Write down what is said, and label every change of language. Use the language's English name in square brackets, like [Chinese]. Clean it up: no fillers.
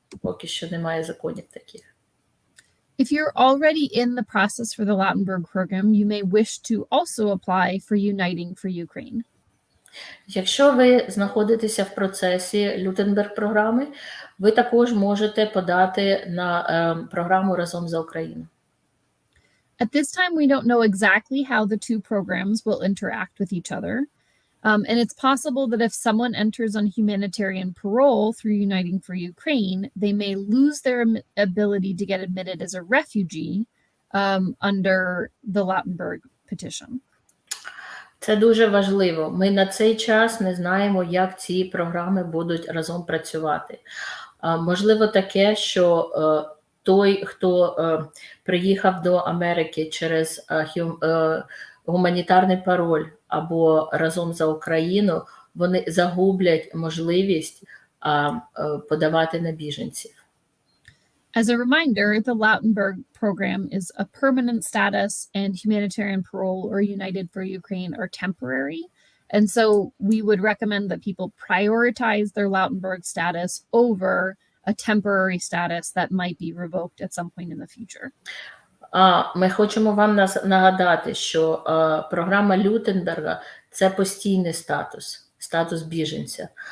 [Ukrainian] Поки що немає законів таких. [English] If you're already in the process for the Lautenberg program, you may wish to also apply for Uniting for Ukraine. Якщо ви знаходитеся в процесі Лютенберг програми, ви також можете подати на програму «Разом за Україну». At this time, we don't know exactly how the two programs will interact with each other. And it's possible that if someone enters on humanitarian parole through Uniting for Ukraine, they may lose their ability to get admitted as a refugee under the Lautenberg petition. [Ukrainian] Це дуже важливо. Ми на цей час не знаємо, як ці програми будуть разом працювати. Можливо таке, що той, хто приїхав до Америки через гуманітарний пароль або разом за Україну, вони загублять можливість подавати на біженців. [English] As a reminder, the Lautenberg program is a permanent status, and humanitarian parole or United for Ukraine are temporary. And so we would recommend that people prioritize their Lautenberg status over a temporary status that might be revoked at some point in the future. [Ukrainian] Ми хочемо вам нагадати, що програма Лютенберга – це постійний статус біженця.